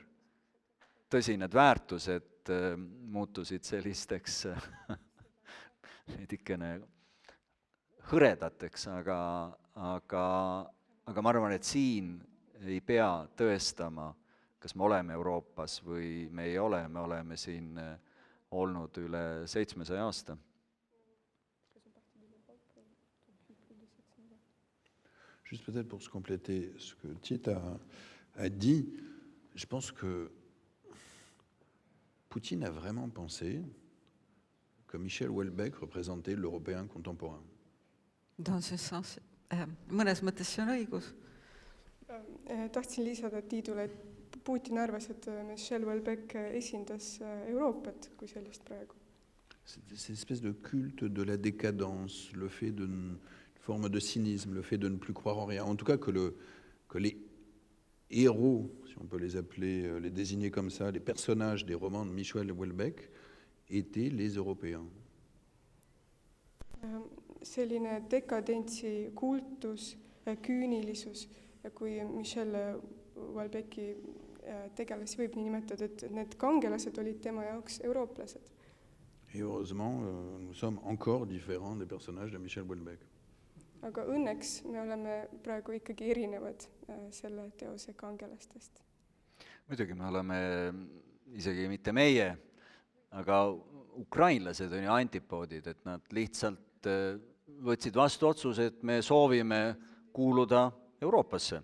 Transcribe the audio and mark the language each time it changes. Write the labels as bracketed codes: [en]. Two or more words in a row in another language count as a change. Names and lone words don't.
[et] Tõsi, need väärtused muutusid sellisteks veidikene hõredateks, aga ma arvan, et siin ei pea tõestama kas me oleme Euroopas või me ei ole, me oleme siin olnud üle 700 aasta. [fr] Juste peut-être pour se compléter ce que Tiet a dit, je pense que Poutine a vraiment pensé que Michel Houellebecq représentait l'Européen contemporain. Dans ce sens, [et] mõnes mõttes see on õigus. Tahtsin lisada Tiidule, et Putin arvas, et Michel Houellebecq esindas Euroopat kui sellist praegu. [fr] Cette espèce de culte de la décadence, le fait d'une forme de cynisme, le fait de ne plus croire en rien. En tout cas, que les héros, si on peut les appeler, les désigner comme ça, les personnages des romans de Michel Houellebecq étaient les Européens. [et] Selline dekadentsi kultus, küünilisus, ja kui Michel Houellebecqi tegelasi võib nii nimetada, et need kangelased olid tema jaoks eurooplased. [fr] Et heureusement, nous sommes encore différents des personnages de Michel Houellebecq. [et] Aga õnneks me oleme praegu ikkagi erinevad selle teose kangelastest. Muidugi me oleme, isegi mitte meie, aga ukrainlased on ju antipoodid, et nad lihtsalt võtsid vastu otsuse, et me soovime kuuluda Euroopasse.